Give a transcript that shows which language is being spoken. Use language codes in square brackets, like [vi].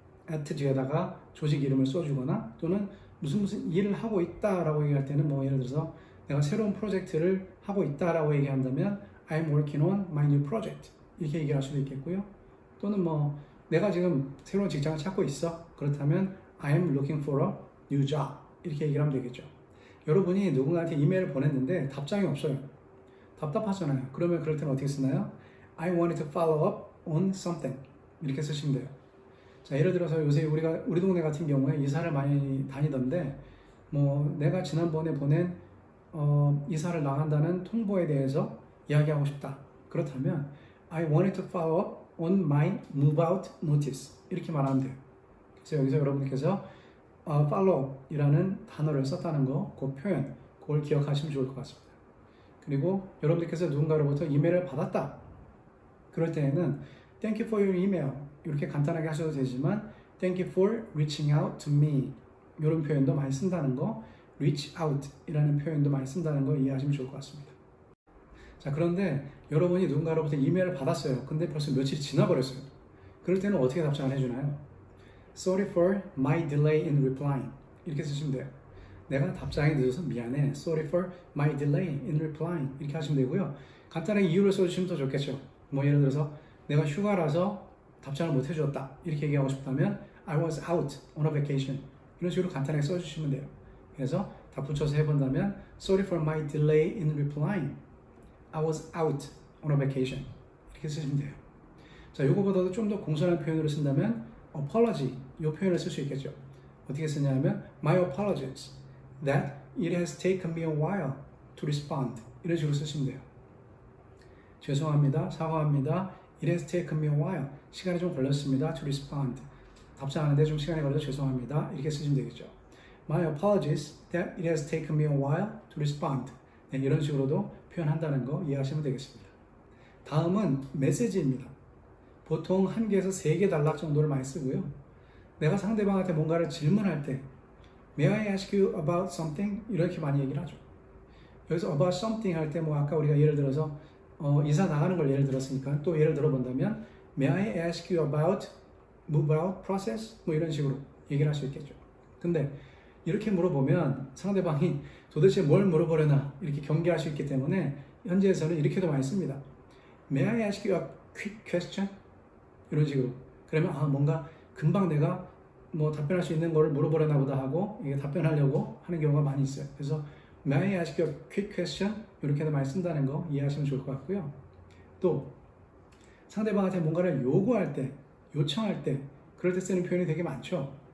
[ko] at 뒤에다가 조직 이름을 써주거나 또는 무슨 일을 하고 있다라고 얘기할 때는 뭐 예를 들어서 내가 새로운 프로젝트를 하고 있다라고 얘기한다면 [en] I'm working on my new project [ko] 이렇게 얘기할 수도 있겠고요. 또는 뭐 내가 지금 새로운 직장을 찾고 있어 그렇다면 [en] I'm looking for a new job [ko] 이렇게 얘기를 하면 되겠죠. 여러분이 누군가한테 이메일을 보냈는데 답장이 없어요. 답답하잖아요. 그러면 그럴 때는 어떻게 쓰나요? [en] I wanted to follow up on something [ko] 이렇게 쓰시면 돼요. 자, 예를 들어서 요새 우리 동네 같은 경우에 이사를 많이 다니던데 뭐 내가 지난번에 보낸 이사를 나간다는 통보에 대해서 이야기하고 싶다. 그렇다면 [en] I wanted to follow up on my move out notice [ko] 이렇게 말하면 돼요. 그래서 여기서 여러분께서 follow이라는 단어를 썼다는 거, 그 표현, 그걸 기억하시면 좋을 것 같습니다. 그리고 여러분들께서 누군가로부터 이메일을 받았다. 그럴 때에는 [en] Thank you for your email [ko] 이렇게 간단하게 하셔도 되지만 [en] Thank you for reaching out to me [ko] 이런 표현도 많이 쓴다는 거, reach out 이라는 표현도 많이 쓴다는 거 이해하시면 좋을 것 같습니다. 자, 그런데 여러분이 누군가로부터 이메일을 받았어요. 근데 벌써 며칠이 지나버렸어요. 그럴 때는 어떻게 답장을 해주나요? [en] Sorry for my delay in replying [ko] 이렇게 쓰시면 돼요. 내가 답장이 늦어서 미안해. [en] Sorry for my delay in replying [ko] 이렇게 하시면 되고요. 간단하게 이유를 써주시면 더 좋겠죠. 뭐 예를 들어서 내가 휴가라서 답장을 못 해주었다 이렇게 얘기하고 싶다면 [en] I was out on a vacation [ko] 이런 식으로 간단하게 써주시면 돼요. 그래서 다 붙여서 해본다면 [en] Sorry for my delay in replying I was out on a vacation [ko] 이렇게 쓰시면 돼요. 자, 요거보다도 좀 더 공손한 표현으로 쓴다면 apology 이 표현을 쓸 수 있겠죠. 어떻게 쓰냐면 [en] my apologies that it has taken me a while to respond [ko] 이런 식으로 쓰시면 돼요. 죄송합니다. 사과합니다. [en] It has taken me a while. [ko] 시간이 좀 걸렸습니다. [en] To respond. [ko] 답장하는데 좀 시간이 걸려서 죄송합니다. 이렇게 쓰시면 되겠죠. [en] My apologies that it has taken me a while to respond. [ko] 네, 이런 식으로도 표현한다는 거 이해하시면 되겠습니다. 다음은 메시지입니다. 보통 1개에서 3개 단락 정도를 많이 쓰고요. 내가 상대방한테 뭔가를 질문할 때 [en] May I ask you about something? [ko] 이렇게 많이 얘기를 하죠. 여기서 about something 할 때 뭐 아까 우리가 예를 들어서 이사 나가는 걸 예를 들었으니까 또 예를 들어본다면 [en] May I ask you about move out process? [ko] 뭐 이런 식으로 얘기를 할 수 있겠죠. 근데 이렇게 물어보면 상대방이 도대체 뭘 물어보려나 이렇게 경계할 수 있기 때문에 현지에서는 이렇게도 많이 씁니다. [en] May I ask you a quick question? [ko] 이런 식으로. 그러면 뭔가 금방 내가 뭐 답변할 수 있는 거를 물어보려나 보다 하고 이게 답변하려고 하는 경우가 많이 있어요. 그래서 [en] May I ask you a quick question? [ko] 이렇게도 많이 쓴다는 거 이해하시면 좋을 것 같고요. 또 상대방한테 뭔가를 요구할 때, 요청할 때 그럴 때 쓰는 표현이 되게 많죠.